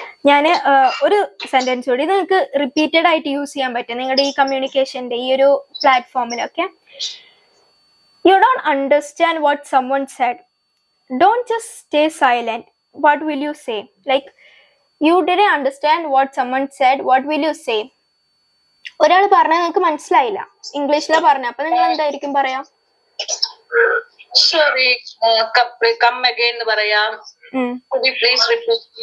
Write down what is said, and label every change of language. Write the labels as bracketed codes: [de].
[ml] ഞാൻ ഒരു സെന്റൻസ് കൂടി നിങ്ങൾക്ക് റിപ്പീറ്റഡ് ആയിട്ട് യൂസ് ചെയ്യാൻ പറ്റും നിങ്ങളുടെ ഈ കമ്മ്യൂണിക്കേഷന്റെ ഈ ഒരു പ്ലാറ്റ്ഫോമിലൊക്കെ. [en] You don't understand what someone said. Don't just stay silent. What will you say? Like, you didn't understand what someone said. What will you say? [ml] ഒരാൾ പറഞ്ഞാൽ നിങ്ങൾക്ക് മനസ്സിലായില്ല, ഇംഗ്ലീഷിലാ പറഞ്ഞ, അപ്പൊ നിങ്ങൾ എന്തായിരിക്കും പറയാ? [en] Sorry, come again [ml] എന്ന് പറയാം. [en] Could you please repeat?